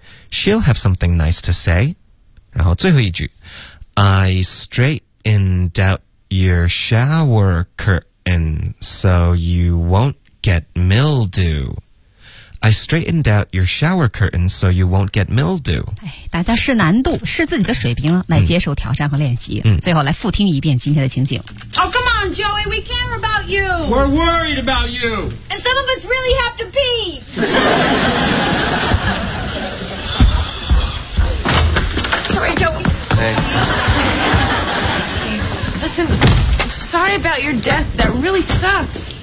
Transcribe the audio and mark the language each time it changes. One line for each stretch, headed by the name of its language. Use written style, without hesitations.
English: She'll have something nice to say.
Chinese: 然后最后一句
English: I straightened out your shower curtain so you won't get mildew. I straightened out your shower curtain so you won't get mildew.
Chinese: 大家试难度试自己的水平来接受挑战和练习、嗯、最后来复听一遍今天的情景。
English: Oh, come on, Joey, we care about you. We're worried about you. And some of us really have to pee. Listen, sorry about your death. That really sucks.